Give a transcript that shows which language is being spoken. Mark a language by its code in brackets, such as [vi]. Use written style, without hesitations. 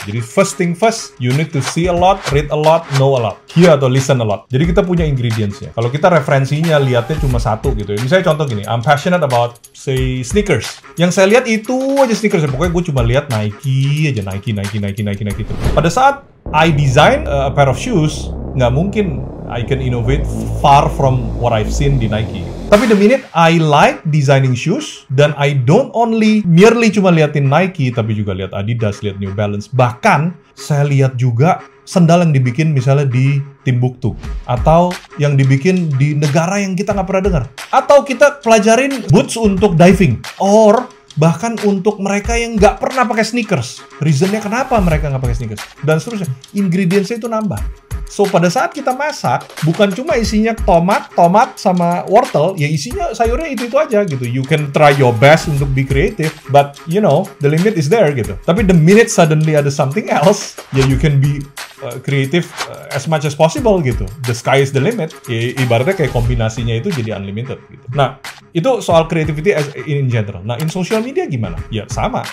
[id] Jadi [en] first thing first, you need to see a lot, read a lot, know a lot, hear atau listen a lot. [id] Jadi kita punya ingredientsnya. Kalau kita referensinya lihatnya cuma satu gitu ya. [en] Misalnya contoh gini, I'm passionate about say sneakers. [id] Yang saya lihat itu aja sneakers. Pokoknya gue cuma lihat Nike aja, Nike. Pada saat [en] I design a pair of shoes, [id] nggak mungkin [en] I can innovate far from what I've seen [id] di Nike. [en] Tapi the minute I like designing shoes, dan I don't only merely [id] cuma liatin Nike, tapi juga lihat Adidas, lihat New Balance. Bahkan, saya lihat juga sendal yang dibikin misalnya di Timbuktu. Atau yang dibikin di negara yang kita nggak pernah dengar. Atau kita pelajarin boots untuk diving. [en] Or [id] bahkan untuk mereka yang nggak pernah pakai sneakers. Reasonnya kenapa mereka nggak pakai sneakers. Dan seterusnya. Ingredientsnya itu nambah. So, pada saat kita masak, bukan cuma isinya tomat sama wortel, ya isinya sayurnya itu aja gitu. [en] You can try your best [id] untuk [en] be creative, but you know, the limit is there gitu. [id] Tapi [en] the minute suddenly ada something else, ya you can be creative as much as possible gitu. The sky is the limit. [id] Ya, ibaratnya kayak kombinasinya itu jadi unlimited gitu. Nah, itu soal [en] creativity in general. [id] Nah, [en] in social media [id] gimana? Ya sama.